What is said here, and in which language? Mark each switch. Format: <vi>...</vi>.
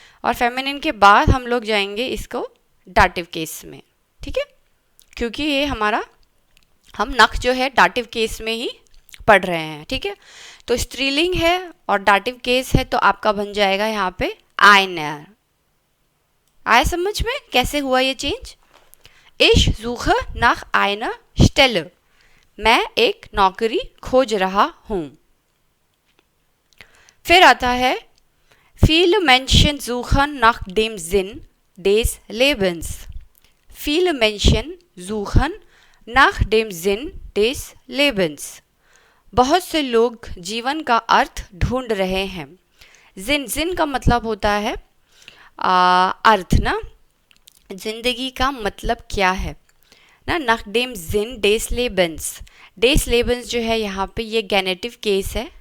<hi>और फेमिनिन के बाद हम लोग जाएंगे इसको डाटिव केस में, ठीक है, क्योंकि ये हमारा हम नख जो है डाटिव केस में ही पढ़ रहे हैं, ठीक है। तो स्त्रीलिंग है और डाटिव केस है, तो आपका बन जाएगा यहाँ पे आइनर। आया समझ में कैसे हुआ ये change?</hi> <de>Ich suche nach einer Stelle.</de> <hi>मैं एक नौकरी खोज रहा हूँ। फिर आता है</hi> <de>Viele Menschen suchen nach dem Sinn des Lebens. Viele Menschen suchen nach dem Sinn des Lebens.</de> <hi>बहुत से लोग जीवन का अर्थ ढूंढ रहे हैं। जिन का मतलब होता है अर्थ ना, जिंदगी का मतलब क्या है ना।</hi> <de>nach dem Sinn des Lebens,</de> <hi>des Lebens जो है यहाँ पे ये गेनेटिव केस है।</hi>